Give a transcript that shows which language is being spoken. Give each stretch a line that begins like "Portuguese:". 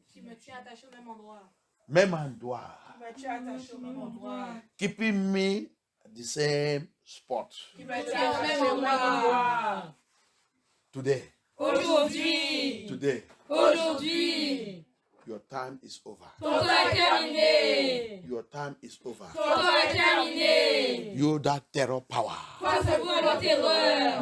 French: Qui me tient attaché au même endroit. Même endroit. Qui me tient attaché au même endroit.
English: Keeping me at the same spot.
French: Qui me tient attaché au même endroit.
English: Today.
French: Aujourd'hui.
English: Today.
French: Aujourd'hui.
English: Your time is over.
French: Ton temps est terminé.
English: Your time is over.
French: Ton temps est terminé.
English: You that terror power.
French: Toi, c'est pour la terreur.